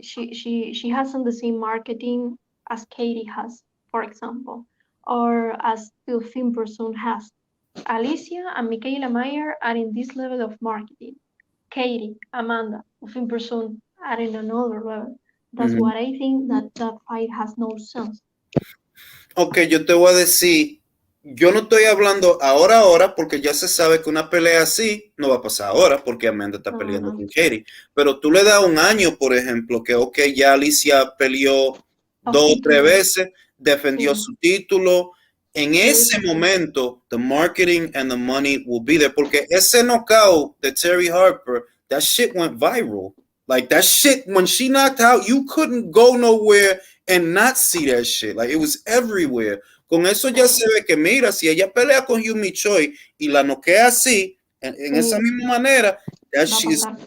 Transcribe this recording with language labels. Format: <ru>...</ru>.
<en>She hasn't the same marketing as Katie has, for example, or as the film person has. Alicia and Michaela Mayer are in this level of marketing. Katie, Amanda, film person are in another level. That's what I think that fight has no sense.</en> <es>Ok, yo te voy a decir, yo no estoy hablando ahora, porque ya se sabe que una pelea así no va a pasar ahora, porque Amanda está peleando con Katie. Pero tú le das un año, por ejemplo, que ok, ya Alicia peleó 2 o 3 veces, defendió su título. En ese momento,</es> <en>the marketing and the money will be there,</en> <es>porque ese knockout de Terry Harper,</es> <en>that shit went viral. Like that shit, when she knocked out, you couldn't go nowhere and not see that shit. Like it was everywhere.</en> <es>Con eso ya se ve que, mira, si ella pelea con Yumi Choi y la noquea así, en esa misma manera,</es> <en>that she's...</en>